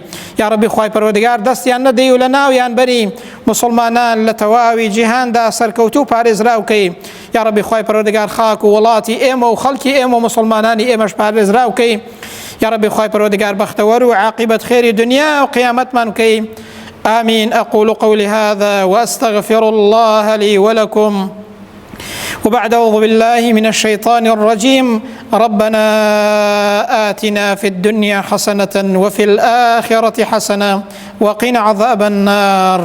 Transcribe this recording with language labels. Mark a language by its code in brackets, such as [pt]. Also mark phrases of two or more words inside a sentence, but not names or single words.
[ckb] یا ڕەبی خوای پەروەردگار دەستیان نەدەی و لە ناویان بەری مسلمانان لە تەواوی جیهاندا سەرکەوتوو پارێزراوکەی. یا ڕەبی خوای پەروەردگار خاک و وڵاتی ئێمە و خەڵکی ئێمە و مسلمانانی ئێمەش پارێزراوکەی. یا ڕەبی خوای پەروەردگار بەختەوەر و عاقبەت خێری دنیا و قیامەتمان بکەی. [ar] آمين. أقول قولي هذا وأستغفر الله لي ولكم. وبعد أعوذ بالله من الشيطان الرجيم. ربنا آتنا في الدنيا حسنة وفي الآخرة حسنة وقنا عذاب النار.